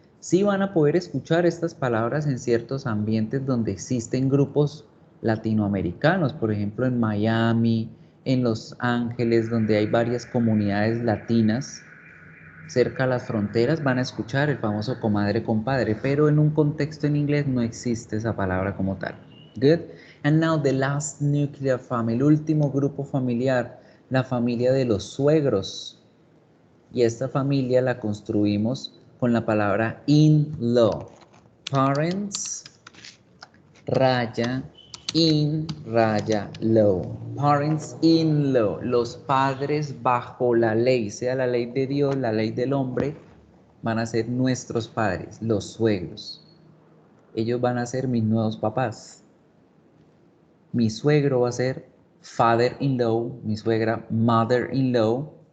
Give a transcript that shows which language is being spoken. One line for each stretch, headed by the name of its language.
Spanish: Sí van a poder escuchar estas palabras en ciertos ambientes donde existen grupos latinoamericanos, por ejemplo en Miami, en Los Ángeles, donde hay varias comunidades latinas cerca a las fronteras, van a escuchar el famoso comadre compadre, pero en un contexto en inglés no existe esa palabra como tal.
English: Good. And now the last nuclear family,
Spanish: el último grupo familiar, la familia de los suegros. Y esta familia la construimos con la palabra in-law.
English: Parents, raya, in, raya, law. Parents in law.
Spanish: Los padres bajo la ley, sea la ley de Dios, la ley del hombre, van a ser nuestros padres, los suegros. Ellos van a ser mis nuevos papás. Mi suegro va a ser father-in-law, mi suegra mother-in-law.